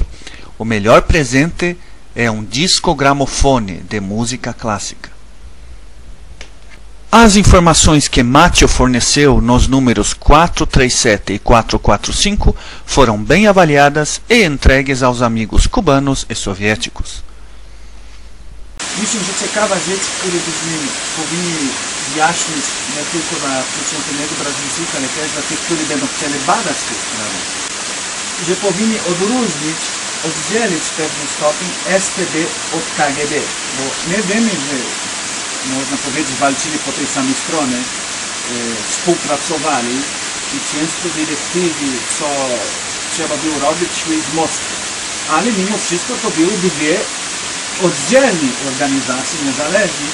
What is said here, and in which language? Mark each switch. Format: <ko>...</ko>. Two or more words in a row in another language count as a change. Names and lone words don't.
<pt>O melhor presente é um disco-gramofone de música clássica. As informações que Macio forneceu nos números 437 e 445 foram bem avaliadas e entregues aos amigos cubanos e soviéticos.</pt> <pl>Myślę, że ciekawa rzecz, którą byśmy powinni wyjaśnić nie tylko dla przeciętnego Brazylijczyka, ale też dla tych, którzy będą chcieli badać tę sprawę, że powinni odróżnić, oddzielić w pewnym stopniu STB od KGB, bo my wiemy, że można powiedzieć walczyli po tej samej stronie, współpracowali i często dyrektywy, co trzeba było robić, szły z Moskwy, ale mimo wszystko to były dwie oddzielni organizacji niezależnych.</pl>